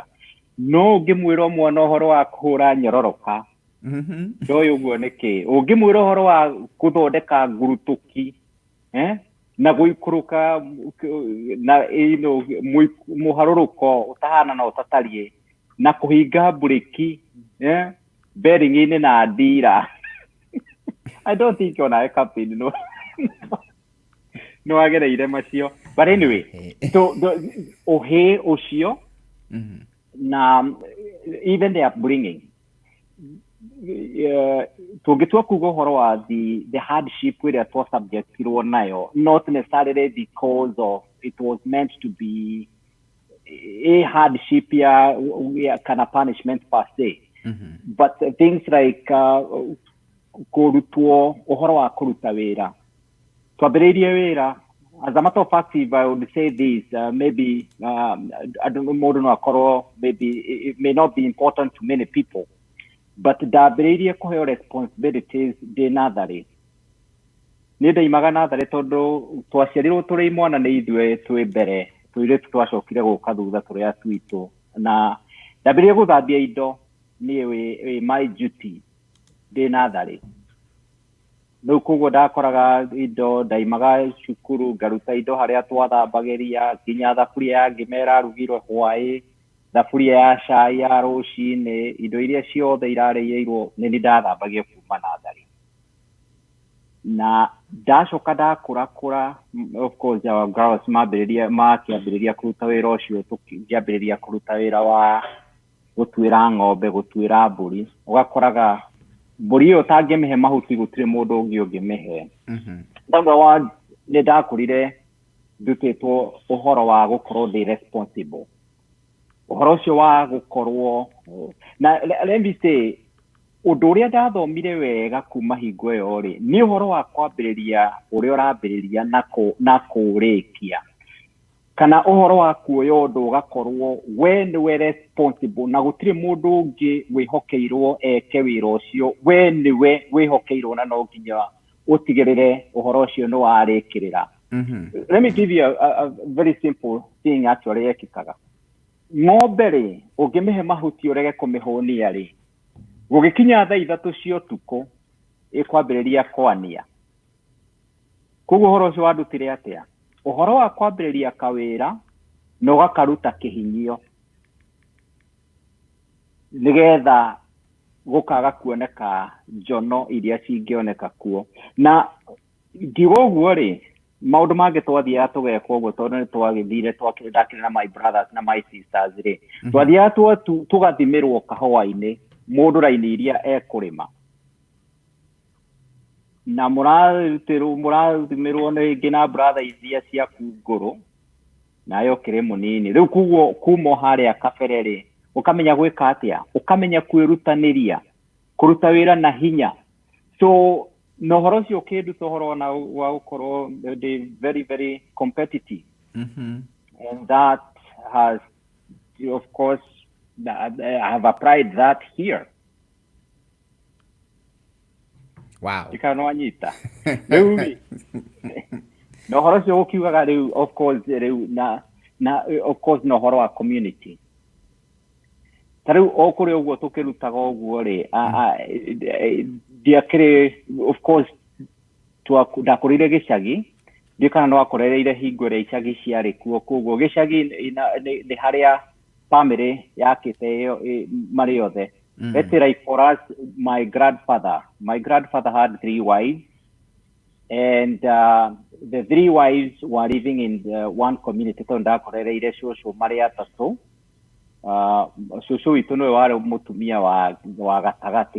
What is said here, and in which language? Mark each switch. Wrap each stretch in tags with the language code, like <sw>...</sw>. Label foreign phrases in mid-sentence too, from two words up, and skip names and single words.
<ki>No ũngĩmwĩra mwana ũhoro wa kũhũra nyororoka, ndoĩ ũguo nĩkĩ. Ũngĩmwĩra ũhoro wa gũthondeka ngurutuki, na gũikũrũka na mũharũrũko ũtahana na ũtatariĩ, na kũhinga bureki bearing-inĩ na ndira.</ki> <en>I don't think</en> <ki>onawe captain no agereire macio.</ki> <en>But anyway, so</en> <ki>ũhĩ ũcio na</ki> <en>even the upbringing,</en> <ki>tũngĩtua kuga ũhoro wa</ki> <en>the hardship</en> <ki>ĩrĩa twasubjectirwo nayo,</ki> <en>not necessarily because of it was meant to be a hardship ya kind of punishment per se, but things like</en> <ki>kũrutwo ũhoro wa kũruta wĩra. Twambĩrĩirie wĩra,</ki> <en>as a matter of fact, if I would say this, maybe I don't know,</en> <ki>mũndũ no akorwo,</ki> <en>maybe it may not be important to many people, but</en> <ki>ndambĩrĩirie kũheo responsibilities ndĩ natharĩ. Niĩ ndaimaga natharĩ tondũ twaciarirwo tũrĩ imwana nĩ ithuĩ twĩ mbere, tũirĩtu twacokire gũka thutha tũrĩ atuitũ, na ndambĩrĩirie gũthambia indo niĩ</ki> <en>my duty</en> <ki>ndĩ natharĩ. Rĩu koguo ndakoraga indo, ndaimaga cukuru ngaruta indo harĩa twathambagĩria, nginya thaburia ya ngima ĩrarugirwo hwaĩ, thaburia ya cai ya rũcinĩ, indo iria ciothe irarĩirwo nĩ niĩ ndathambagia kuma natharĩ. Na ndacoka ndakũrakũra,</ki> <en>of course our girls</en> <ki>makĩambĩrĩria kũruta wĩra ũcio, tũkĩambĩrĩria kũruta wĩra wa gũtuĩra ng'ombe, gũtuĩra mbũri. Ũgakoraga mbũri ĩyo ũtangĩmĩhe mahuti gũtirĩ mũndũ ũngĩ ũngĩmĩhe. Nĩ ndakũrire ndutĩtwo ũhoro wa gũkorwo ndĩ responsible. Ũhoro ũcio wa gũkorwo, na</ki> <en>let me say,</en> <ki>ũndũ ũrĩa ndathomire wega kuma hingo ĩyo rĩ, nĩ ũhoro wa kwambĩrĩria ũrĩa ũrambĩrĩria na kũũrĩkia. Kana ũhoro wa kuoya ũndũ ũgakorwo we nĩwe responsible na gũtirĩ mũndũ ũngĩ wĩhokeirwo eke wĩra ũcio, we nĩwe wĩhokeirwo na no nginya ũtigĩrĩre ũhoro ũcio nĩ warĩkĩrĩra.</ki> <en>Let me give you a very simple thing actually yekĩkaga.</en> <ki>Ng'ombe rĩ, ũngĩmĩhe mahuti ũrege kũmĩhũnia rĩ, gũgĩkinya thaa 3 cia ũtukũ ĩkwambĩrĩria kwania. Koguo ũhoro ũcio wandutire atĩa? Ũhoro wa kwambĩrĩria kawĩra na ũgakaruta kĩhinyio nĩgetha gũkaga kuoneka njono iria cingĩoneka kuo. Na ngiuga ũguo rĩ, maũndũ mangĩ twathiaga tũgeka ũguo tondũ nĩ twagĩthire twakĩndakĩrĩ na</ki> <en>my brothers</en> <ki>na</ki> <en>my sisters</en> <ki>rĩ, twathiaga tũgathimĩrwo kahũa-inĩ mũndũ raini iria ekũrĩma. Na mũrathimĩrwo rĩngĩ na brother iria ciaku ngũrũ, nayo ũkĩrĩ mũnini. Rĩu koguo kuma harĩa kabere rĩ, ũkamenya gwĩka atĩa, ũkamenya kwĩrutanĩria, kũruta wĩra na hinya. So na ũhoro ũcio ũkĩnduta ũhoro wa gũkorwo</ki> <en>very very competitive. And that has, of course, I have applied that here. Wow.</en> <ki>Ikano anyita. Rĩu no ũhoro ũcio ũkiugaga rĩu,</ki> <en>of course</en> <ki>rĩu na</ki> <en>of course</en> <ki>no ũhoro wa community. Tarĩu okũrĩ ũguo tũkĩrutaga ũguo rĩ, ndiakĩrĩ,</ki> <en>of course</en> <ki>ndakũrĩire gĩcagi, ndikana no akorereire hingo ĩrĩa icagi ciarĩ kuo. Koguo gĩcagi nĩ harĩa family yakĩte marĩ othe.</ki> <en>Let's say like for us, my grandfather had 3 wives, and the 3 wives were living in one community.</en> <ki>So ndakorereire cũcũ marĩ atatũ. Cũcũ witũ nĩwe warĩ mũtumia wa gatagatĩ.</ki>